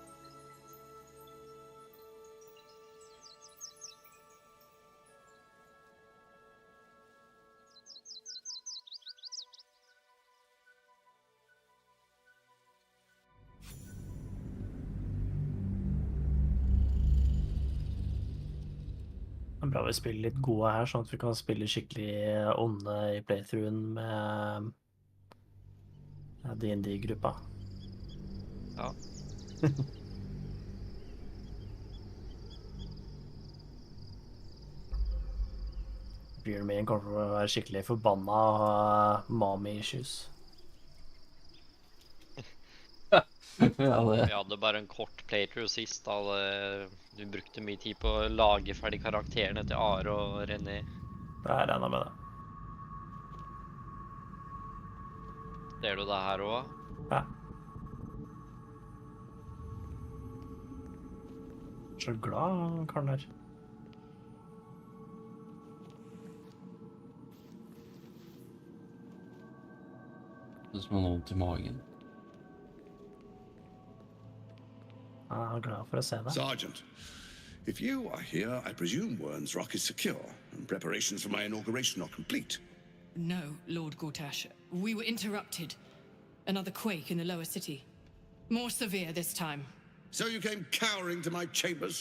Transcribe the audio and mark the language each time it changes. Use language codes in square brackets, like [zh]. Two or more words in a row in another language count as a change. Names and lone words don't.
[no] Det er bra vi spiller litt gode her, sånn at vi kan spille skikkelig onde i playthroughen med D&D-gruppa. Ja. Bjørn min kommer til å være skikkelig forbanna [en] mommy issues. [no] Vi hadde bare en kort playthrough sist. Du brukte mye tid på å lage ferdig karakterene til Are og René. Jeg regner med det. Ser du det her også? Ja. Så glad karen der. Det som har vondt i magen. Jeg er glad for å se det. [en] Sergeant, if you are here, I presume Wern's Rock is secure, and preparations for my inauguration are complete. No, Lord Gortash. We were interrupted. Another quake in the lower city. More severe this time. So you came cowering to my chambers?